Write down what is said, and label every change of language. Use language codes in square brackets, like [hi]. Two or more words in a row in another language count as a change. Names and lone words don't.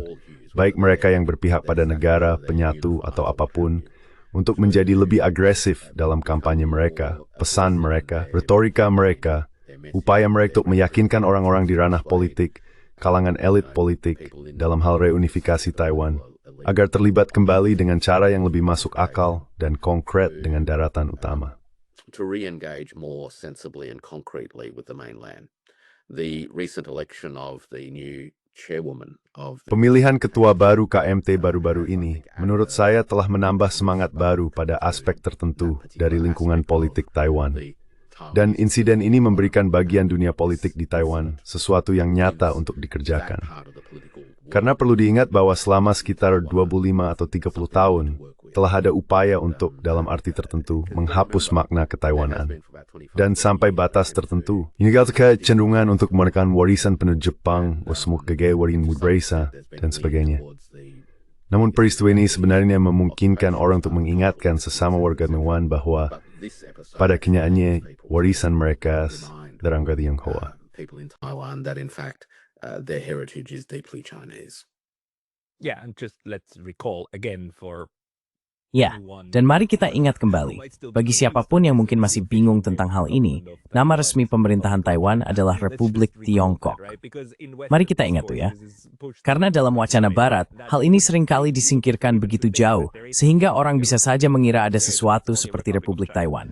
[id] Baik mereka yang berpihak pada negara, penyatu, atau apapun, untuk menjadi lebih agresif dalam kampanye mereka, pesan mereka, retorika mereka, upaya mereka untuk meyakinkan orang-orang di ranah politik, kalangan elit politik, dalam hal reunifikasi Taiwan, agar terlibat kembali dengan cara yang lebih masuk akal dan konkret dengan daratan utama. [en] To re-engage more sensibly and concretely with the mainland. The recent election of the new chairwoman of [id] Pemilihan ketua baru KMT baru-baru ini, menurut saya telah menambah semangat baru pada aspek tertentu dari lingkungan politik Taiwan. Dan insiden ini memberikan bagian dunia politik di Taiwan sesuatu yang nyata untuk dikerjakan. Karena perlu diingat bahwa selama sekitar 25 atau 30 tahun, telah ada upaya untuk, dalam arti tertentu, menghapus makna ketaiwanan. Dan sampai batas tertentu, ini kecenderungan untuk menekan warisan penuh Jepang, wasmuk gege warin mudrasa, dan sebagainya. Namun peristiwa ini sebenarnya memungkinkan orang untuk mengingatkan sesama warga Taiwan bahwa pada kenyataannya warisan mereka darangga Tionghoa. [en] people in Taiwan that in fact their heritage is deeply Chinese. Yeah, and just let's recall again for [id] Ya, dan mari kita ingat kembali, bagi siapapun yang mungkin masih bingung tentang hal ini, nama resmi pemerintahan Taiwan adalah Republik Tiongkok. Mari kita ingat tuh ya. Karena dalam wacana barat, hal ini seringkali disingkirkan begitu jauh, sehingga orang bisa saja mengira ada sesuatu seperti Republik Taiwan.